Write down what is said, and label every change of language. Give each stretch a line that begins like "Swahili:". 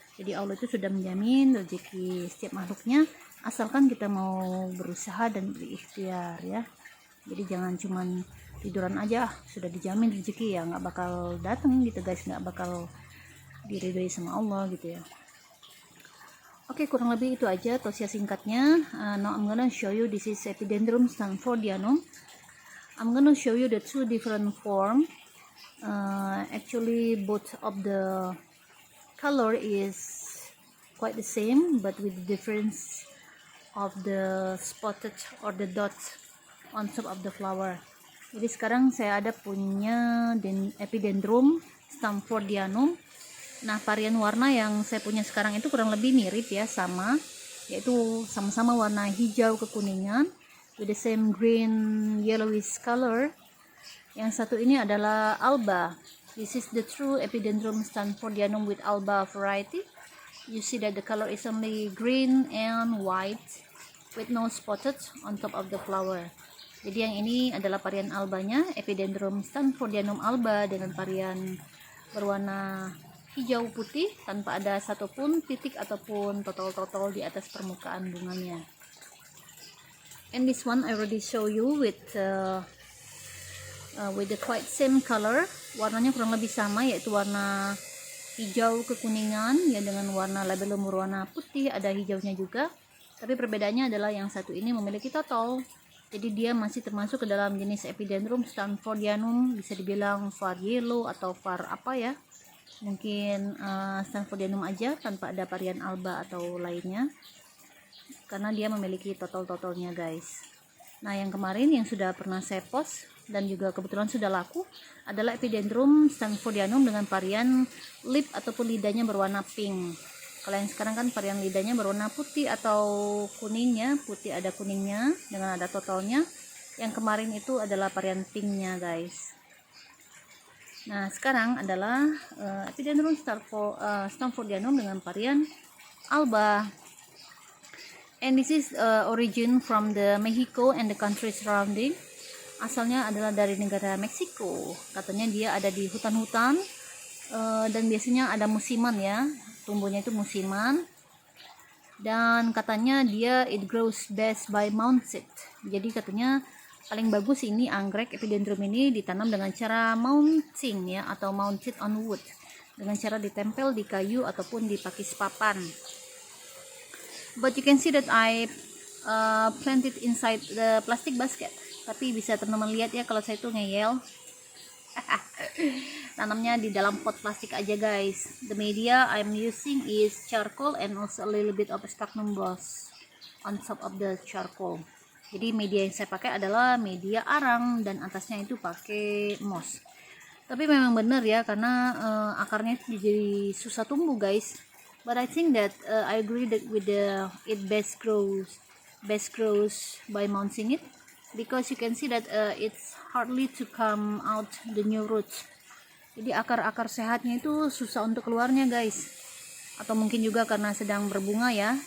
Indonesian: Jadi Allah itu sudah menjamin rezeki setiap makhluknya asalkan kita mau berusaha dan berikhtiar ya. Jadi jangan cuman tiduran aja sudah dijamin rezeki, ya nggak bakal datang gitu guys, nggak bakal diridhoi sama Allah gitu ya. Oke, kurang lebih itu aja tausiah singkatnya.
English: Now I'm gonna show you, this is Epidendrum stanfordianum. I'm gonna show you the two different form. Actually both of the color is quite the same, but with the difference of the spotted or the dots on top of the flower.
Indonesian: Jadi sekarang saya ada punya Epidendrum stanfordianum. Nah, varian warna yang saya punya sekarang itu kurang lebih mirip ya, sama, yaitu sama-sama warna hijau kekuningan
English: with the same green yellowish color.
Indonesian: Yang satu ini adalah alba.
English: This is the true Epidendrum stanfordianum with alba variety. You see that the color is only green and white with no spotted on top of the flower.
Indonesian: Jadi yang ini adalah varian albanya, Epidendrum stanfordianum alba, dengan varian berwarna hijau putih tanpa ada satupun titik ataupun totol-totol di atas permukaan bunganya.
English: And this one I already show you with the quite same color.
Indonesian: Warnanya kurang lebih sama, yaitu warna hijau kekuningan ya, dengan warna labellum berwarna putih, ada hijaunya juga. Tapi perbedaannya adalah yang satu ini memiliki totol. Jadi dia masih termasuk ke dalam jenis Epidendrum stanfordianum, bisa dibilang var yellow atau var apa ya, mungkin stanfordianum aja tanpa ada varian alba atau lainnya, karena dia memiliki totol-totolnya guys. Nah, yang kemarin yang sudah pernah saya post dan juga kebetulan sudah laku adalah Epidendrum stanfordianum dengan varian lip ataupun lidahnya berwarna pink. Kalau yang sekarang kan varian lidahnya berwarna putih atau kuningnya, putih ada kuningnya dengan ada totolnya. Yang kemarin itu adalah varian pinknya guys. Nah, sekarang adalah Epidendrum stanfordianum dengan varian alba.
English: And this is origin from the Mexico and the country surrounding.
Indonesian: Asalnya adalah dari negara Meksiko. Katanya dia ada di hutan-hutan dan biasanya ada musiman ya. Tumbuhnya itu musiman. Dan katanya dia
English: it grows best by mound seed.
Indonesian: Jadi katanya paling bagus ini anggrek Epidendrum ini ditanam dengan cara mounting ya, atau
English: mounted on wood,
Indonesian: dengan cara ditempel di kayu ataupun di pakis papan.
English: But you can see that I planted inside the plastic basket.
Indonesian: Tapi bisa teman-teman lihat ya kalau saya itu ngeyel. Tanamnya di dalam pot plastik aja guys.
English: The media I'm using is charcoal and also a little bit of sphagnum moss on top of the charcoal.
Indonesian: Jadi media yang saya pakai adalah media arang dan atasnya itu pakai moss. Tapi memang benar ya, karena akarnya itu jadi susah tumbuh guys.
English: But I think that I agree that with the it best grows by mounting it, because you can see that it's hardly to come out the new roots.
Indonesian: Jadi akar-akar sehatnya itu susah untuk keluarnya guys. Atau mungkin juga karena sedang berbunga ya.